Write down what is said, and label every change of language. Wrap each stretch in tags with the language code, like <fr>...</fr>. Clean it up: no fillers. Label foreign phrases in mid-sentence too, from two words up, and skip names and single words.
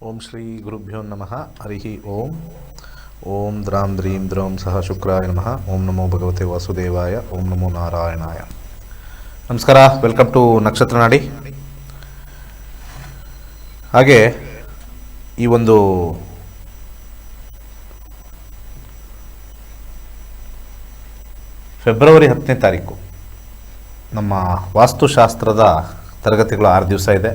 <sa>ಓಂ ಶ್ರೀ ಗುರುಭ್ಯೋ ನಮಃ. ಹರಿ ಓಂ. ಓಂ ದ್ರಾಂ ದ್ರೀಂ ದ್ರೌಂ ಸಹ ಶುಕ್ರಾಯ ನಮಃ. ಓಂ ನಮೋ ಭಗವತೆ ವಾಸುದೇವಾಯ. ಓಂ ನಮೋ ನಾರಾಯಣಾಯ. ನಮಸ್ಕಾರ.</sa> <en>welcome to ನಕ್ಷತ್ರ ನಾಡಿ.</en> <kn>ಹಾಗೆ ಈ ಒಂದು ಫೆಬ್ರವರಿ 10ನೇ ತಾರೀಕು ನಮ್ಮ ವಾಸ್ತುಶಾಸ್ತ್ರದ ತರಗತಿಗಳು 6 ದಿವಸ ಇದೆ.</kn>